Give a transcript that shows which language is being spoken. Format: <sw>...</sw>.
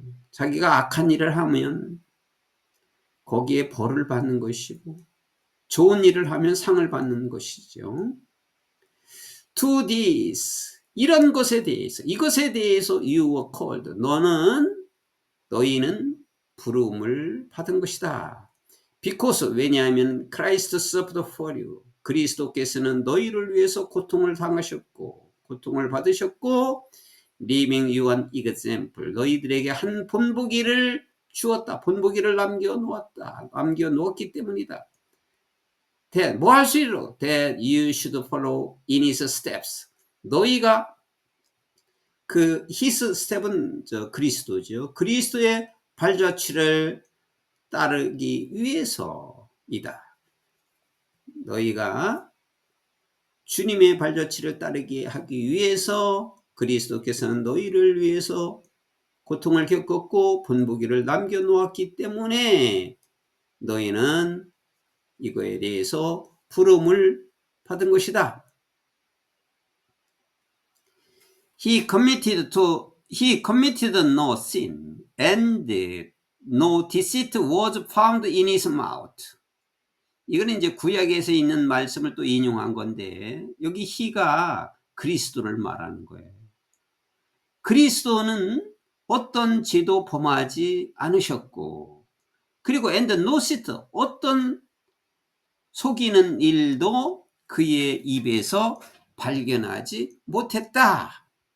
<ko>자기가 악한 일을 하면 거기에 벌을 받는 것이고 좋은 일을 하면 상을 받는 것이죠.</ko> <en>To this,</en> <ko>이런 것에 대해서, 이것에 대해서</ko> <en>you were called.</en> <ko>너희는 부름을 받은 것이다.</ko> <en>Because,</en> <ko>왜냐하면</ko> <en>Christ suffered for you.</en> <ko>그리스도께서는 너희를 위해서 고통을 당하셨고 고통을 받으셨고</ko> <en>leaving you an example.</en> <ko>너희들에게 한 본보기를 주었다. 본보기를 남겨놓았기 때문이다. 뭐 할 수 있도록</ko> <en>that you should follow in his steps.</en> <ko>너희가 그</ko> <en>his step</en> <ko>은 그리스도죠. 그리스도의 발자취를 따르기 위해서이다. 너희가 주님의 발자취를 따르게 하기 위해서 그리스도께서는 너희를 위해서 고통을 겪었고 본보기를 남겨놓았기 때문에 너희는 이거에 대해서 부름을 받은 것이다.</ko> <en>He committed no sin, and no deceit was found in his mouth.</en> <ko>이거는 이제 구약에서 있는 말씀을 또 인용한 건데 여기 he가 그리스도를 말하는 거예요. 그리스도는 어떤 죄도 범하지 않으셨고 그리고</ko> <en>and no deceit,</en> <ko>어떤 속이는 일도 그의 입에서 발견하지 못했다.</ko>